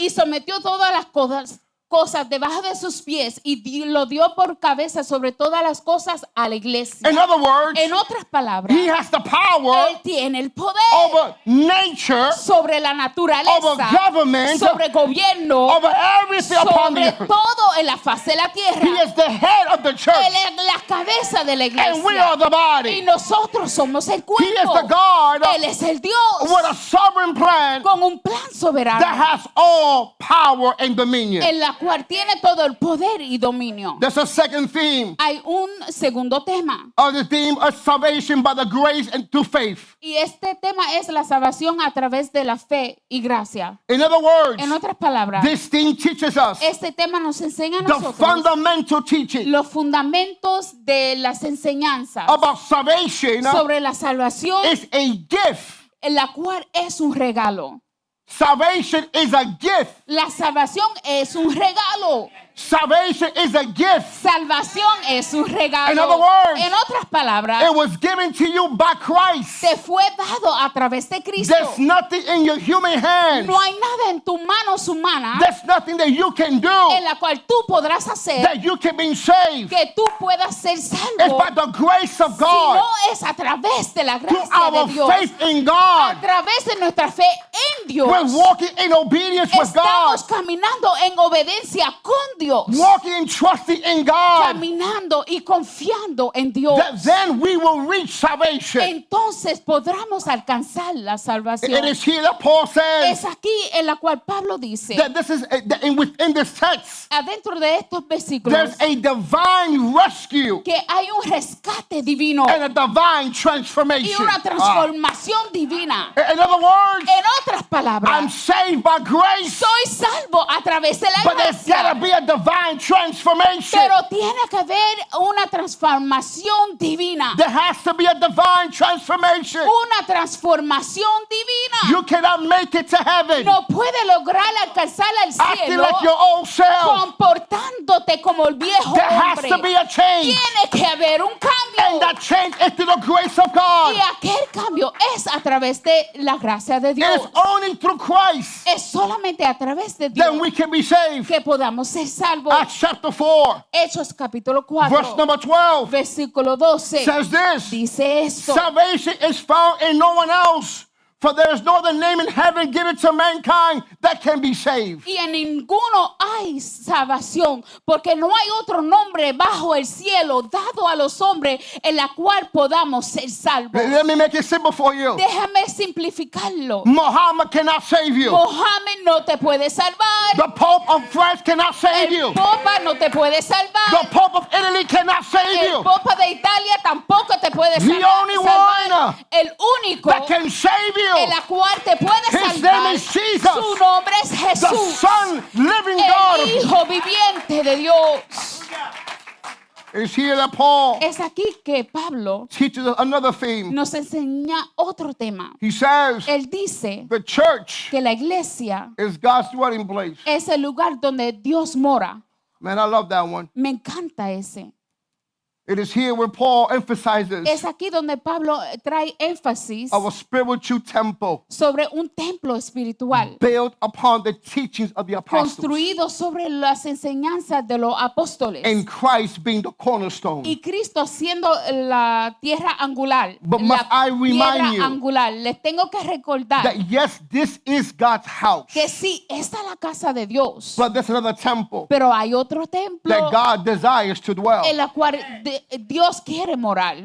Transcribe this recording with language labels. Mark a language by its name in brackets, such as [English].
[Spanish] Y sometió todas las cosas debajo de sus pies y lo dio por cabeza sobre todas las cosas a la iglesia. [English] In other words, [Spanish] En otras palabras, [English] he has the power [Spanish] Él tiene el poder [English] over nature, [Spanish] sobre la naturaleza, [English] over government, [Spanish] sobre gobierno, [English] over everything upon the [Spanish] sobre [English] earth. [Spanish] todo en la faz de la tierra. [English] He is the head of the church, [Spanish] Él es la cabeza de la [English] and we are [Spanish] iglesia. [English] the [Spanish] Y [English] body. [Spanish] nosotros somos el [English] He is [Spanish] cuerpo. [English] the God [Spanish] Él es el Dios [English] with a sovereign plan [Spanish] con un plan [English] that [Spanish] soberano [English] has all power and dominion. [Spanish] en la cual tiene todo el poder y dominio. [English] There's a second theme [Spanish] Hay un segundo tema [English] of the theme of salvation by the grace and through faith. [Spanish] y este tema es la salvación a través de la fe y gracia. [English] In other words, [Spanish] En otras palabras, [English] this theme teaches us [Spanish] este tema nos enseña a [English] the [Spanish] nosotros [English] fundamental teaching [Spanish] los fundamentos de las enseñanzas [English] about salvation [Spanish] sobre la salvación, [English] is a gift. [Spanish] en la cual es un regalo. [English] Salvation is a gift. [Spanish] La salvación es un regalo. [English] Salvation is a gift. [Spanish] Salvación es un regalo. [English] In other words, [Spanish] en otras palabras, [English] It was given to you by Christ. [Spanish] te fue dado a través de Cristo. [English] There's nothing in your human hands. [Spanish] No hay nada en tus manos humanas [English] There's nothing that you can do [Spanish] en la cual tú podrás hacer [English] that you can be saved. [Spanish] que tú puedas ser [English] It's [Spanish] salvo, [English] by the grace of [Spanish] si [English] God, [Spanish] no es a través de la [English] through [Spanish] gracia de [English] our [Spanish] Dios, [English] faith in [Spanish] a [English] God. [Spanish] través de nuestra fe en Dios. [English] We're walking in obedience with God, [Spanish] Estamos caminando en obediencia con Dios, [English] walking and trusting in God. [Spanish] caminando y confiando en Dios. [English] That then we will reach salvation. [Spanish] Entonces podremos alcanzar la salvación. [English] It is here that Paul [Spanish] Es [English] says [Spanish] aquí en la cual Pablo dice, [English] that this is that within this text. [Spanish] adentro de estos versículos, [English] There's a divine rescue [Spanish] que hay un rescate divino [English] and a divine [Spanish] y [English] transformation. [Spanish] una transformación divina. [English] In other words, [Spanish] En otras [English] I'm [Spanish] palabras, [English] saved by grace, [Spanish] soy salvo a través de la [English] but there's got to [Spanish] gracia, [English] be a divine transformation. [Spanish] pero tiene que haber una transformación divina. [English] There has to be a divine transformation. [Spanish] Una transformación divina. [English] You cannot make it to heaven [Spanish] No puede lograr alcanzar al [English] acting [Spanish] cielo [English] like your old self. [Spanish] comportándote viéndote como el viejo [English] There has [Spanish] hombre. [English] to be a change. [Spanish] Tiene que haber un [English] And [Spanish] cambio. [English] that change is through the grace of God. [Spanish] Y aquel cambio es a través de la gracia de [English] It [Spanish] Dios. [English] is only through Christ [Spanish] Es solamente a través de Dios [English] that we can be saved. [Spanish] que podamos ser salvos. [English] Acts chapter 4, [Spanish] Hechos capítulo [English] verse [Spanish] 4, [English] number 12 [Spanish] versículo 12, [English] says this. [Spanish] dice esto. [English] Salvation is found in no one else, for there is no other name in heaven given to mankind that can be saved. [Spanish] Y en ninguno hay salvación, porque no hay otro nombre bajo el cielo dado a los hombres en la cual podamos ser salvos. [English] Let me make it simple for you. [Spanish] Déjame simplificarlo. [English] Muhammad cannot save you. [Spanish] Mohammed no te puede salvar. [English] The Pope of France cannot save you. [Spanish] El Papa no te puede salvar. [English] The Pope of Italy cannot save [Spanish] El [English] you. [Spanish] Papa de Italia tampoco te puede [English] The [Spanish] salvar. [English] only one [Spanish] El único [English] that can save [Spanish] en [English] you, [Spanish] la cual te puede [English] His [Spanish] salvar. [English] name is Jesus, [Spanish] Su nombre es [English] the [Spanish] Jesús, [English] Son, living [Spanish] el [English] God. [Spanish] Hijo viviente de Dios. [English] It's here that Paul [Spanish] Es aquí que Pablo [English] teaches us another theme. [Spanish] nos enseña otro tema. [English] He says [Spanish] Él dice [English] the church [Spanish] que la iglesia [English] is God's dwelling place. [Spanish] es el lugar donde Dios mora. [English] Man, I love that one. [Spanish] Me encanta ese. [English] It is here where Paul emphasizes [Spanish] Es aquí donde Pablo trae énfasis [English] of a spiritual temple [Spanish] sobre un templo espiritual [English] built upon the teachings of the apostles, [Spanish] construido sobre las enseñanzas de los apóstoles [English] and Christ being the cornerstone. [Spanish] y Cristo siendo la tierra angular. [English] But must I remind you [Spanish] tierra angular. Les tengo que recordar [English] That yes, this is God's house, [Spanish] que sí, esta es la casa de Dios, [English] but there's another temple [Spanish] pero hay otro templo [English] that God desires to dwell. [Spanish] en la cual Dios quiere morar.